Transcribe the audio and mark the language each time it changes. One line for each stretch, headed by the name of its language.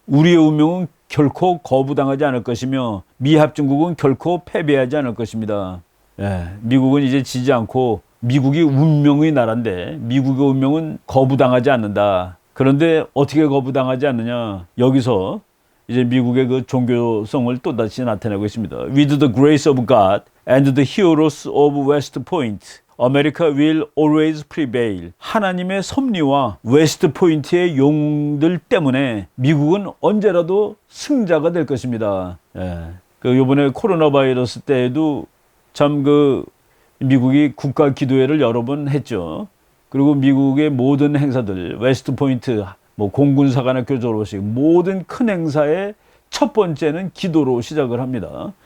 Korean: 우리의 운명은 결코 거부당하지 않을 것이며 미합중국은 결코 패배하지 않을 것입니다. 미국은 이제 지지 않고 미국이 운명의 나라인데 미국의 운명은 거부당하지 않는다. 그런데 어떻게 거부당하지 않느냐? 여기서 이제 미국의 그 종교성을 또다시 나타내고 있습니다.
English: With the grace of God and the heroes of West Point, America will always prevail.
Korean: 하나님의 섭리와 웨스트 포인트의 용들 때문에 미국은 언제라도 승자가 될 것입니다. 그 요번에 코로나 바이러스 때에도 참 미국이 국가 기도회를 여러 번 했죠. 그리고 미국의 모든 행사들, 웨스트 포인트, 뭐 공군사관학교 졸업식, 모든 큰 행사의 첫 번째는 기도로 시작을 합니다.